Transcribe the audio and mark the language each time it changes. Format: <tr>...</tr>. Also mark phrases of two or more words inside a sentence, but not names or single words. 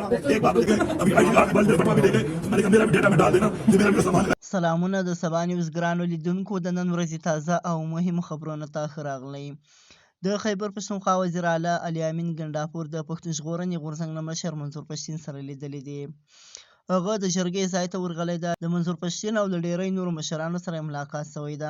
<ur>ایک بات دیکھیں، ابھی</ur> <en>ID card mobile photo</en> <ur>بھی دیکھیں، تو میں نے کہا میرا بھی ڈیٹا میں ڈال دینا، مجھے میرا بھی سامان</ur> <ps>سلامونه د سبا نیوز ګرانو لیدونکو د نن ورځې تازه او مهم خبرونه ته ښه راغلی. د خیبر پښتونخوا وزیر اعلی علي امین ګنډاپور د پښتون ژغورنې غورځنګ نه مشر منظور پښتین سره لیدلي دي. هغه د جرګې ځای ته ورغلی ده. د منظور پښتین او له ډیری نورو مشرانو سره ملاقات شوی ده.</ps>